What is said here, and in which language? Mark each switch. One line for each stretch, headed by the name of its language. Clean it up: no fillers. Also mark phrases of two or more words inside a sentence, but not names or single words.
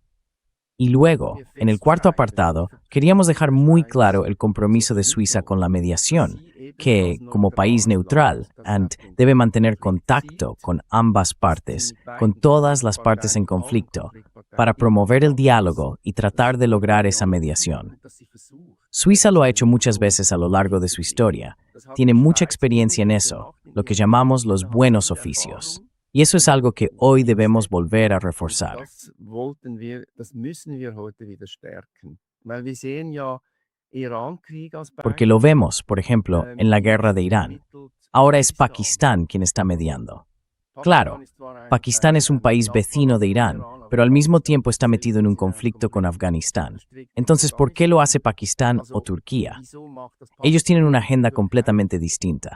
Spanish: Y luego, en el cuarto apartado, queríamos dejar muy claro el compromiso de Suiza con la mediación, que, como país neutral, debe mantener contacto con ambas partes, con todas las partes en conflicto, para promover el diálogo y tratar de lograr esa mediación. Suiza lo ha hecho muchas veces a lo largo de su historia. Tiene mucha experiencia en eso, lo que llamamos los buenos oficios. Y eso es algo que hoy debemos volver a reforzar.
German: Das müssen wir heute wieder stärken. Weil wir sehen ja Irankrieg als
Spanish: Porque lo vemos, por ejemplo, en la guerra de Irán. Ahora es Pakistán quien está mediando. Claro, Pakistán es un país vecino de Irán, pero al mismo tiempo está metido en un conflicto con Afganistán. Entonces, ¿por qué lo hace Pakistán o Turquía? Ellos tienen una agenda completamente distinta.